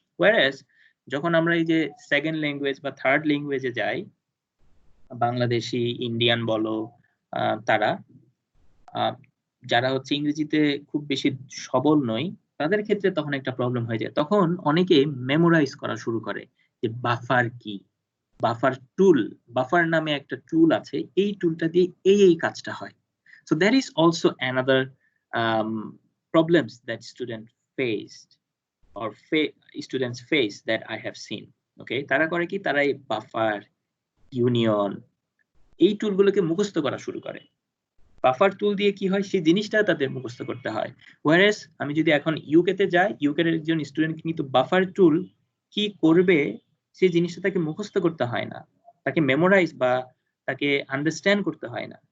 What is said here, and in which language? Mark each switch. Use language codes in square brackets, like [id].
[bn] ওয়ারেস যখন আমরা এই যে সেকেন্ড ল্যাঙ্গুয়েজ বা থার্ড ল্যাঙ্গুয়েজে যাই, বাংলাদেশি, ইন্ডিয়ান বলো, তারা যারা হচ্ছে ইংরেজিতে খুব বেশি সবল নয়, তাদের ক্ষেত্রে তখন একটা প্রবলেম হয়ে যায়। তখন অনেকে মেমোরাইজ করা শুরু করে যে বাফার কি, বাফার টুল, বাফার নামে একটা টুল আছে, এই টুলটা দিয়ে এই কাজটা হয়। [en] So there is also another problems that students faced or students face that I have seen. [bn] Okay, তারা করে কি, তারা এই বাফার, ইউনিয়ন এই টুলগুলোকে মুখস্থ করা শুরু করে। বাফার টুল দিয়ে কি হয় সেই জিনিসটা তাদের মুখস্থ করতে হয়। ওয়ারেস আমি যদি এখন ইউকে তে যাই, ইউকে এর একজন স্টুডেন্ট কিন্তু বাফার টুল কি করবে সেই জিনিসটা তাকে মুখস্থ করতে হয় না, তাকে মেমোরাইজ বা তাকে আন্ডারস্ট্যান্ড করতে হয় না।